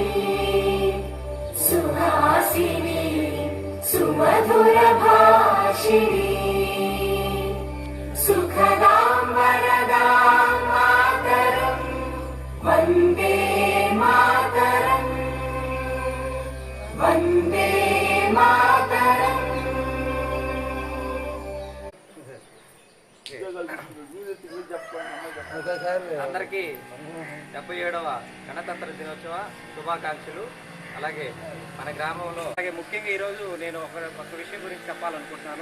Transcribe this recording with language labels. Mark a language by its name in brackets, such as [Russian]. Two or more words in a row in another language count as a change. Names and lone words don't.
[Sanskrit] सुहासिनी सुमधुर भाषिणी सुखदां वरदां मातरम् वन्दे मातरम् वन्दे मातरम्। [Telugu] అందరికీ 77వ గణతంత్ర దినోత్సవ శుభాకాంక్షలు. అలాగే మన గ్రామంలో అలాగే ముఖ్యంగా ఈరోజు నేను ఒక విషయం గురించి చెప్పాలనుకుంటున్నాను.